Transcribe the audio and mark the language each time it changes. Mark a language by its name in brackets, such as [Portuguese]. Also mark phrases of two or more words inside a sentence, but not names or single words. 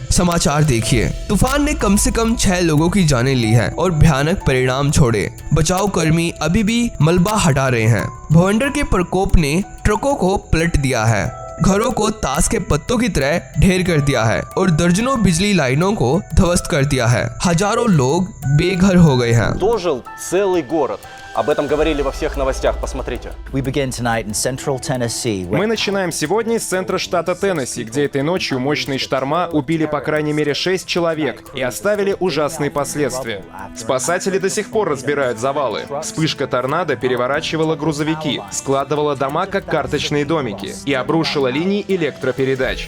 [Hindi] समाचार देखिए, तूफान ने कम से कम 6 लोगों की जानें ली है और भयानक परिणाम छोड़े। बचाव कर्मी अभी भी मलबा हटा रहे हैं। भवंडर के प्रकोप ने ट्रकों को पलट दिया है, घरों को ताश के पत्तों की तरह ढेर कर दिया है और दर्जनों बिजली लाइनों को ध्वस्त कर दिया है। हजारों लोग बेघर हो गए हैं। [Russian] Дожил целый город. Об этом говорили во всех новостях. Посмотрите. [English] We begin tonight in central Tennessee. [Russian] Мы начинаем сегодня с центра штата Теннесси, где этой ночью мощные шторма убили по крайней мере 6 человек и оставили ужасные последствия. Спасатели до сих пор разбирают завалы. Вспышка торнадо переворачивала грузовики, складывала дома как карточные домики и обрушила линии электропередач.